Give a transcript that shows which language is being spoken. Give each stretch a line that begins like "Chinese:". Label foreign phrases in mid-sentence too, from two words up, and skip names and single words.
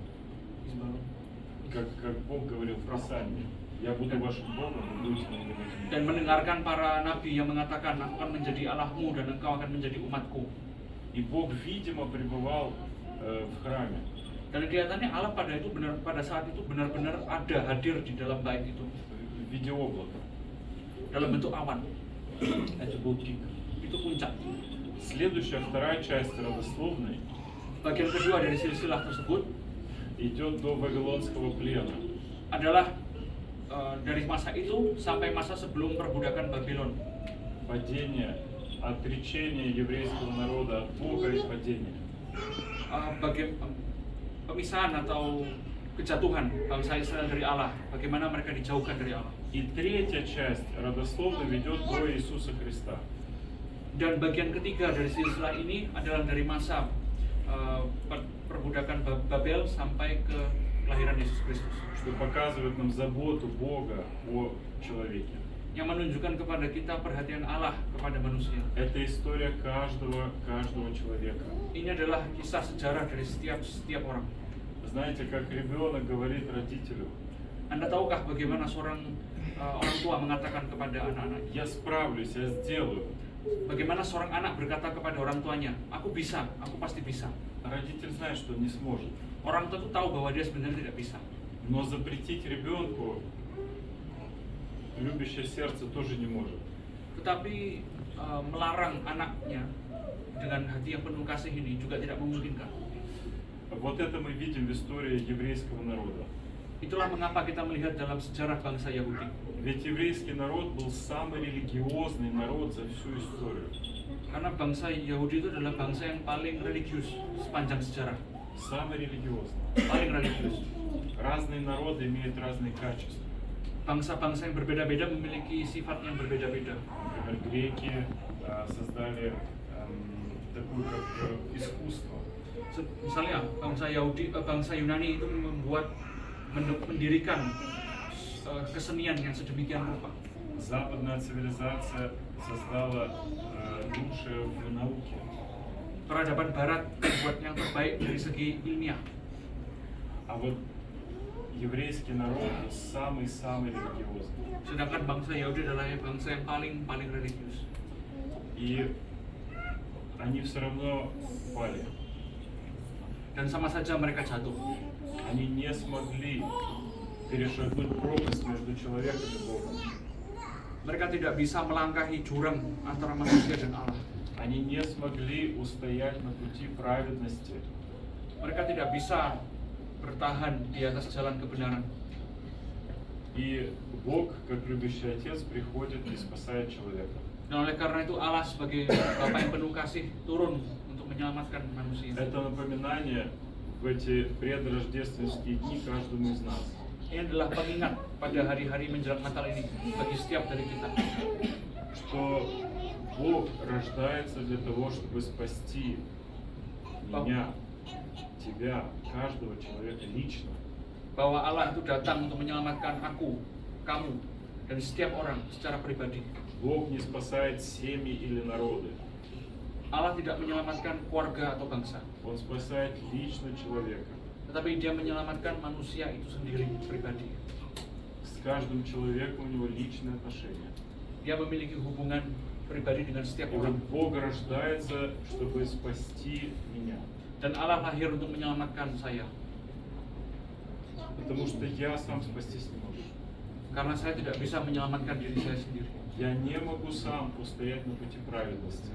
Russian: Как Бог говорил в Писании: я буду вашим Богом, вы будете моими людьми.
Indonesian: Dan mendengarkan para nabi yang mengatakan, aku akan menjadi Allahmu dan engkau akan menjadi umatku.
Russian: И Бог, видимо, пребывал в храме.
Indonesian: Dan kelihatannya Allah pada saat itu benar-benar ada, hadir di dalam bait itu
Russian: В виде облака.
Indonesian: dalam bentuk awan.
Russian: Это был пик.
Indonesian: Itu puncak.
Russian: Следующая, вторая часть родословной
Indonesian: Bagian kedua dari silsilah tersebut
Russian: идет до Вавилонского плена.
Indonesian: adalah dari masa itu sampai masa sebelum perbudakan Babylon.
Russian: Падение, отречение еврейского народа от Бога и падение.
Indonesian: Pemisahan atau kejatuhan bangsa Israel dari Allah, bagaimana mereka dijauhkan dari Allah.
Russian: И третья часть родословной ведет до Иисуса Христа.
Indonesian: Dan bagian ketiga dari silsilah ini adalah dari masa perbudakan Babel sampai ke kelahiran Yesus Kristus.
Russian: Что показывает нам заботу Бога о человеке.
Indonesian: Yang menunjukkan kepada kita perhatian Allah kepada manusia.
Russian: Это история каждого человека.
Indonesian: Ini adalah kisah sejarah dari setiap orang.
Russian: Знаете, как ребенок говорит родителю:
Indonesian: Anda tahukah bagaimana seorang orang tua mengatakan kepada anak-anak?
Russian: я справлюсь, я сделаю.
Indonesian: Bagaimana seorang anak berkata kepada orang tuanya, aku bisa, aku pasti bisa.
Russian: Родитель знает, что он не сможет.
Indonesian: Orang tua itu tahu bahwa dia sebenarnya tidak bisa.
Russian: Но запретить ребенку любящее сердце тоже не может.
Indonesian: Tetapi melarang anaknya dengan hati yang penuh kasih ini juga tidak memungkinkan.
Russian: Вот это мы видим в истории еврейского народа.
Indonesian: Itulah mengapa kita melihat dalam sejarah bangsa Yahudi.
Russian: Ведь еврейский народ был самый религиозный народ за всю историю.
Indonesian: Karena bangsa Yahudi itu adalah bangsa yang paling religius sepanjang sejarah.
Russian: Самый религиозный.
Indonesian: Paling religius.
Russian: Разные народы имеют разные качества.
Indonesian: Bangsa-bangsa yang berbeda-beda memiliki sifat yang berbeda-beda.
Russian: Например, греки создали такое как искусство.
Indonesian: Misalnya bangsa Yunani itu mendirikan kesenian yang sedemikian rupa.
Russian: Западная цивилизация создала лучшее в науке.
Indonesian: Peradaban Barat membuat yang terbaik dari segi ilmiah.
Russian: А вот еврейский народ самый религиозный.
Indonesian: Sedangkan bangsa Yahudi adalah bangsa yang paling religius.
Russian: И они все равно пали.
Indonesian: Dan sama saja mereka jatuh.
Russian: Они не смогли перешагнуть пропасть между человеком и Богом.
Indonesian: Mereka tidak bisa melangkahi jurang antara manusia dan Allah.
Russian: Они не смогли устоять на пути праведности.
Indonesian: Mereka tidak bisa bertahan di atas jalan kebenaran.
Russian: И Бог, как любящий Отец, приходит и спасает человека.
Indonesian: Dan oleh karena itu Allah sebagai Bapa yang penuh kasih turun untuk menyelamatkan manusia.
Russian: Это напоминание в эти предрождественские дни каждому из нас.
Indonesian: Ini adalah pengingat pada hari-hari menjelang Natal ini bagi setiap dari kita.
Russian: Что Бог рождается для того, чтобы спасти меня, тебя, каждого человека лично.
Indonesian: Bahwa Allah itu datang untuk menyelamatkan aku, kamu, dan setiap orang secara pribadi.
Russian: Бог не спасает семьи или народы.
Indonesian: Allah tidak menyelamatkan keluarga atau bangsa.
Russian: Он спасает лично человека.
Indonesian: Tetapi Dia menyelamatkan manusia itu sendiri, pribadi.
Russian: С каждым человеком у него личные отношения.
Indonesian: Dia memiliki hubungan pribadi dengan setiap
Russian: И вот
Indonesian: orang.
Russian: Бог рождается, чтобы спасти меня.
Indonesian: Dan Allah lahir untuk menyelamatkan saya.
Russian: Потому что я сам спастись не могу.
Indonesian: Karena saya tidak bisa menyelamatkan diri saya sendiri.
Russian: Я не могу сам устоять на пути праведности.